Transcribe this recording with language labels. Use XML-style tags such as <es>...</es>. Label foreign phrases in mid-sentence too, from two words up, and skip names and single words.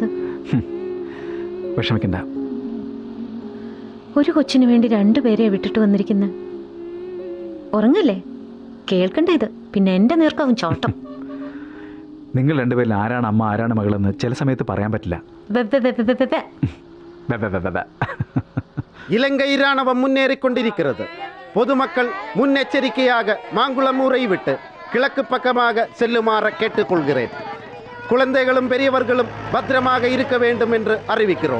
<ml>വിഷമിക്കണ്ട. ഒരു കൊച്ചിനു വേണ്ടി രണ്ടുപേരെ വിട്ടിട്ട് വന്നിരിക്കുന്ന. ഉറങ്ങല്ലേ? കേൾക്കണ്ട ഇത്. പിന്നെ എന്റെ നേർക്കാവും ചോട്ടം. നിങ്ങൾ രണ്ടുപേരിൽ ആരാണ് അമ്മ ആരാണ് മകളെന്ന് ചില സമയത്ത് പറയാൻ പറ്റില്ല.</ml> <ta>இலங்கை ராணுவம் முன்னேறிக்கொண்டிருக்கிறது. பொதுமக்கள் முன்னெச்சரிக்கையாக மாங்குளம் ஊரை விட்டு கிழக்கு பக்கமாக செல்லுமாறு கேட்டுக்கொள்கிறேன். குழந்தைகளும் பெரியவர்களும் பத்திரமாக இருக்க வேண்டும் என்று அறிவிக்கிறோம்.</ta>